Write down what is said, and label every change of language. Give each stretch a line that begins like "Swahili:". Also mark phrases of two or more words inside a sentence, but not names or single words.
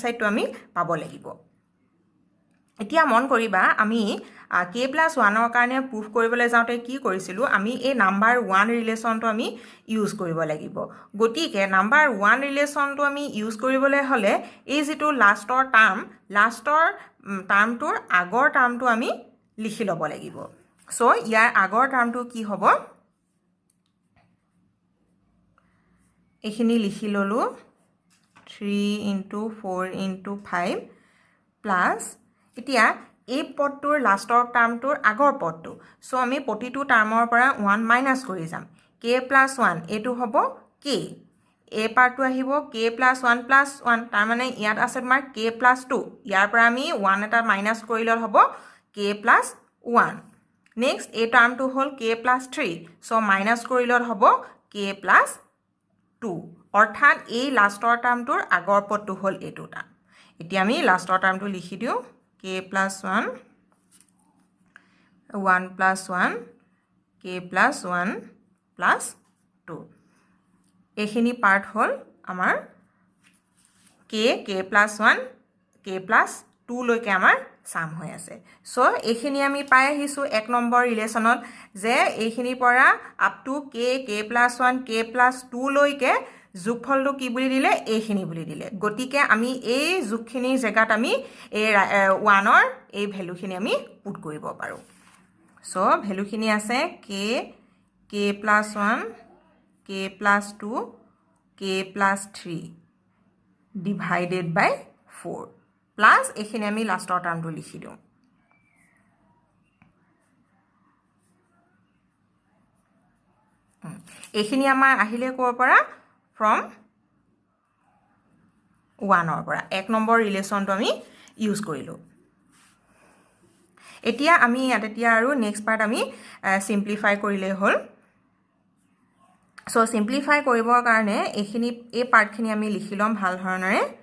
Assamese: সাইডটো আমি পাব লাগিব এতিয়া মন কৰিবা আমি k plus 1 ৰ কাৰণে প্ৰুফ কৰিবলৈ যাওঁতে কি কৰিছিলো আমি এই নাম্বাৰ 1 ৰিলেচনটো আমি ইউজ কৰিব লাগিব গতিকে নাম্বাৰ 1 ৰিলেচনটো আমি ইউজ কৰিবলৈ হলে এই যেটো
English: lastৰ termটোৰ
Assamese: আগৰ টাৰ্মটো আমি লিখি ল'ব লাগিব সো ইয়াৰ আগৰ টাৰ্মটো কি হ'ব এখিনি লিখি ললো
English: 3 into 4 into 5 plus
Assamese: এতিয়া এই পদটোৰ
English: lastৰ termটোৰ
Assamese: আগৰ পদটো সো আমি প্ৰতিটো টাৰ্মৰ পৰা 1 মাইনাস কৰি যাম k plus 1 এটো হ'ব k এই পাৰ্টটো আহিব k plus 1 plus 1 তাৰ মানে ইয়াত আছে তোমাৰ k plus 2 ইয়াৰ পৰা আমি 1 এটা মাইনাস কৰিলে হ'ব k plus 1 নেক্সট এই টাৰ্মটো হ'ল k plus 3 সো মাইনাস কৰিলে হ'ব k plus 2 অৰ্থাৎ এই
English: lastৰ termটোৰ
Assamese: আগৰ পদটো হ'ল এটো টাৰ্ম এতিয়া আমি
English: lastৰ termটো
Assamese: লিখি দিও k plus 1 1 plus 1 k plus 1 plus 2 এখিনি পাৰ্ট হ'ল আমাৰ k plus 1 k plus 2 লৈকে আমাৰ সাম হৈ আছে সো এখিনি আমি পাই আহিছো এক নম্বৰ ৰিলেচনত যে এইখিনি পৰা
English: up to
Assamese: k plus 1 k plus 2 লৈকে যোগফলটো কি বুলি দিলে এইখিনি বুলি দিলে গতিকে আমি এই যোগখিনিৰ জেগাত আমি এই 1 ৰ এই ভ্যালুখিনি আমি পুট কৰিব পাৰো সো ভ্যালুখিনি আছে k plus 1 k plus 2 k plus 3
English: divided by 4 plus
Assamese: এখিনি আমি
English: lastৰ termটো
Assamese: লিখি দিও এখিনি আমাৰ আহিলে কোৰ পৰা from 1 ৰ পৰা এক নম্বৰ ৰিলেচনটো আমি ইউজ কৰিলো এতিয়া আমি এতিয়া আৰু
English: next part
Assamese: আমি সিম্পলিফাই কৰিলে হ'ল সো সিম্পলিফাই কৰিবৰ কাৰণে এখিনি এই পাৰ্টখিনি আমি লিখি লম ভাল ধৰণৰে